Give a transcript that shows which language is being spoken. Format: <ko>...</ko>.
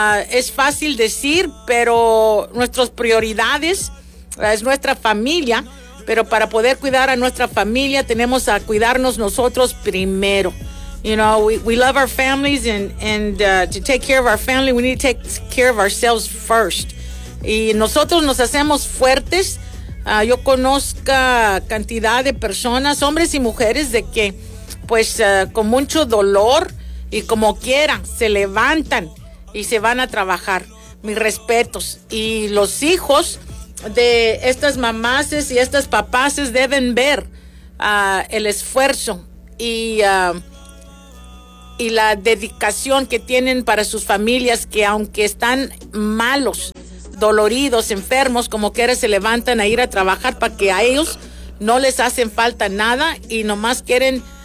<es>Es fácil decir, pero nuestras prioridades es nuestra familia, pero para poder cuidar a nuestra familia tenemos a cuidarnos nosotros primero.</es> <en>You know, we love our families, and to take care of our family, we need to take care of ourselves first.</en> <es>Y nosotros nos hacemos fuertes. Yo conozco cantidad de personas, hombres y mujeres, de que, pues, con mucho dolor, y como quieran, se levantan y se van a trabajar. Mis respetos. Y los hijos de estas mamases y estas papases deben ver el esfuerzo y la dedicación que tienen para sus familias, que aunque están malos, doloridos, enfermos, como quiera se levantan a ir a trabajar, para que a ellos no les hacen falta nada, y nomás quieren</es>